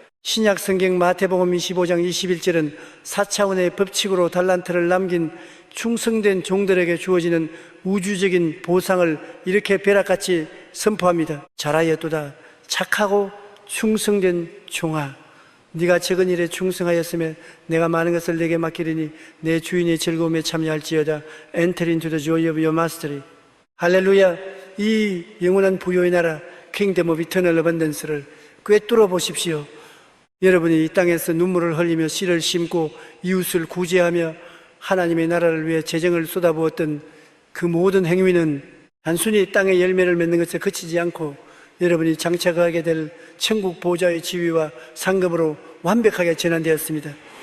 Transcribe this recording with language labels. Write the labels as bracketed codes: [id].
[ko] 신약 성경 마태복음 25장 21절은 4차원의 법칙으로 달란트를 남긴 충성된 종들에게 주어지는 우주적인 보상을 이렇게 벼락같이 선포합니다. 잘하였도다 착하고 충성된 종아, 네가 적은 일에 충성하였으면 내가 많은 것을 내게 맡기리니 내 주인의 즐거움에 참여할지어다. [en] Enter into the joy of your mastery. [ko] 할렐루야. 이 영원한 부요의 나라 [en] Kingdom of Eternal Abundance [ko] 를 꿰뚫어 보십시오. 여러분이 이 땅에서 눈물을 흘리며 씨를 심고 이웃을 구제하며 하나님의 나라를 위해 재정을 쏟아부었던 그 모든 행위는 단순히 땅에 열매를 맺는 것에 그치지 않고 여러분이 장착하게 될 천국 보좌의 지위와 상급으로 완벽하게 전환되었습니다.